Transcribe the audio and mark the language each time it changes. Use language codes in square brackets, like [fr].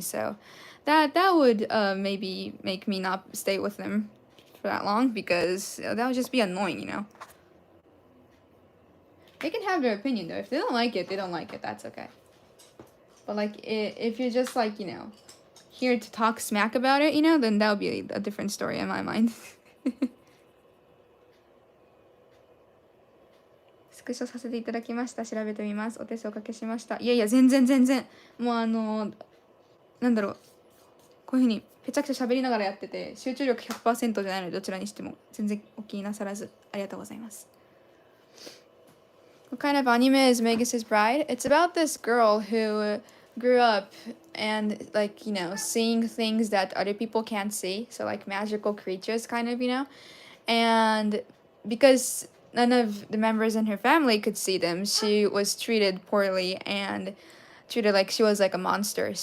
[en] So that would maybe make me not stay with them for that long, because that would just be annoying, you know? They can have their opinion, though. If they don't like it, they don't like it. That's okay. But, like, if you're just, like, you know, here to talk smack about it, you know, then that would be a different story in my mind. [ja] スクショさせていただきました。調べてみます。お手数おかけしました。いやいや、全然。もうなんだろう。こういうふうにぺちゃくちゃ喋りながらやってて、集中力 100% じゃないので、どちらにしても全然お気になさらず、ありがとうございます。 [en] What kind of anime is Magus' Bride? It's about this girl who grew up and, like, you know, seeing things that other people can't see. So, like, magical creatures, kind of, you know? And because none of the members in her family could see them, she was treated poorly and treated like she was like a monster.